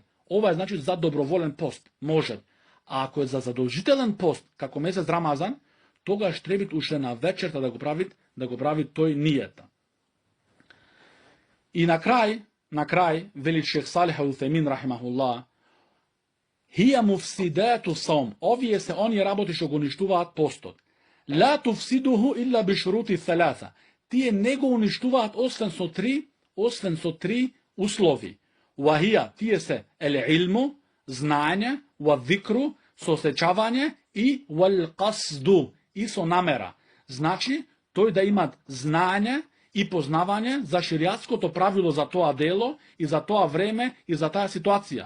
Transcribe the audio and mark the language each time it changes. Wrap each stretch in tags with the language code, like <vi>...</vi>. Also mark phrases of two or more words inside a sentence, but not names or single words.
<mk>Ова е значи за доброволен пост, може. А ако е за задолжителен пост, како месец Рамазан, тогаш треба уште на вечерта да го прави тој ниета. И на крај, вели Шех Салих ал-Утемин рахимахуллах,</mk> <ar>هي مفسدات الصوم,</ar> <mk>овие се оние работи што го уништуваат постот.</mk> <ar>لا تفسده إلا بشروط ثلاثة.</ar> <mk>Тие не го уништуваат освен со три услови. Вахија, тие се ел-илму, знаење, ва-викру, сосеќавање и вал-қасду, и со намера. Значи, тој да имат знаење и познавање за ширијатското правило за тоа дело и за тоа време и за таа ситуација.</mk>